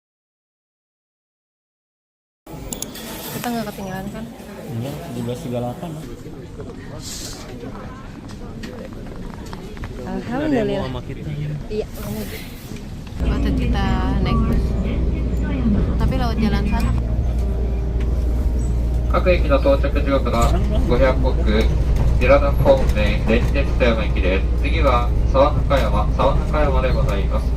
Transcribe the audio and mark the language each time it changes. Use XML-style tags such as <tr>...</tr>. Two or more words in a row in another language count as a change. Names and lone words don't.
<id>Kita nggak ketinggalan kan? Enggak, 17.38. Alhamdulillah. Sama kita. Iya, waktu kita naik bus. Tapi lewat jalan sana.</id> <ja>各駅の到着時刻は500石寺田方面連鉄富山駅です。次は沢中山でございます。</ja>